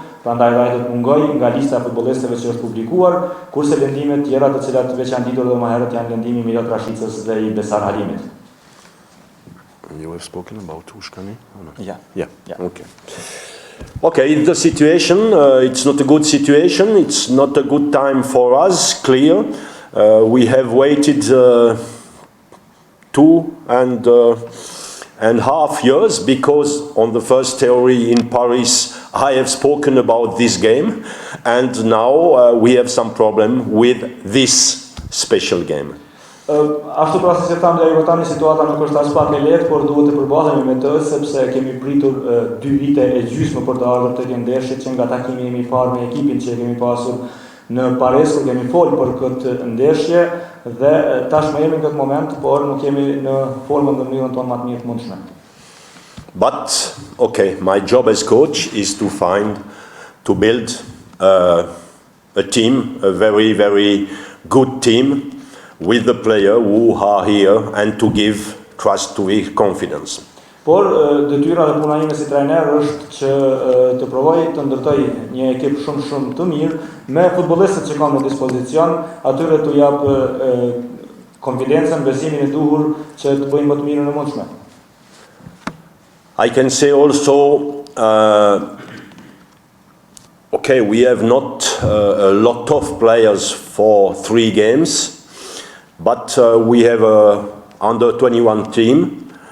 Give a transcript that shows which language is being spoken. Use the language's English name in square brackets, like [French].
[Albanian] Prandaj ai do të ngoj nga lista e futbollistëve që është publikuar, kurse lëndimet tjera të cilat veç janë ditur edhe më herët janë lëndimi i Mirat Rashicës dhe i Besar Halimit. [English] You have spoken about Ushkani? Oh, no. Yeah. Okay. Okay, the situation, it's not a good situation, it's not a good time for us, clear. We have waited 2.5 years because on the first theory in Paris I have spoken about this game, and now we have some problem with this special game. [Albanian] Ashtu pra si që thamë dhe ju tani situata nuk është as pak e lehtë, por duhet të përballemi me të sepse kemi pritur 2 vite e gjysmë për të ardhur tek ndeshjet që nga takimi jemi parë me ekipin që kemi pasur në Paris, kur kemi folur për këtë ndeshje dhe tashmë jemi në këtë moment, por nuk jemi në formën dhe mënyrën tonë më të mirë të mundshme. [English] But okay, my job as coach is to build a team, a very, very good team with the player who are here and to give trust to his confidence. [Albanian] Por detyra dhe puna ime si trajner është që të provoj të ndërtoj një ekip shumë të mirë me futbollistët që kam në dispozicion, atyre të jap konfidencën, besimin e duhur që të bëjnë më të mirën e mundshme. [English] I can say also, okay, we have not a lot of players for 3 games, but we have a under 21 team.